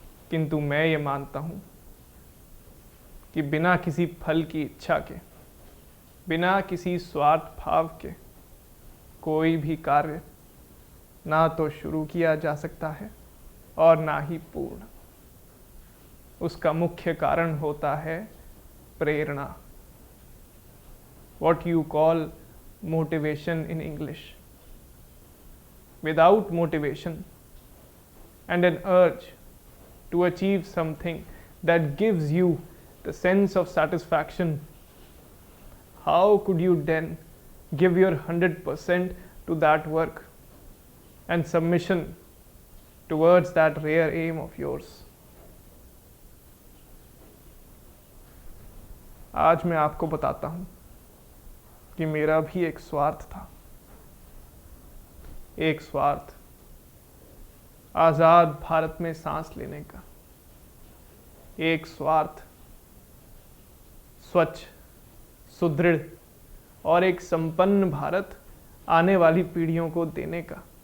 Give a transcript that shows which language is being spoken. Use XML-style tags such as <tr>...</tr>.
<hi>किंतु मैं ये मानता हूं कि बिना किसी फल की इच्छा के, बिना किसी स्वार्थ भाव के कोई भी कार्य ना तो शुरू किया जा सकता है और ना ही पूर्ण। उसका मुख्य कारण होता है प्रेरणा,</hi> <en>what you call motivation in English. Without motivation and an urge to achieve something that gives you the sense of satisfaction, how could you then give your 100% to that work and submission towards that rare aim of yours?</en> <hi>आज मैं आपको बताता हूं कि मेरा भी एक स्वार्थ था। एक स्वार्थ आजाद भारत में सांस लेने का। एक स्वार्थ, स्वच्छ, सुदृढ़ और एक संपन्न भारत आने वाली पीढ़ियों को देने का।</hi>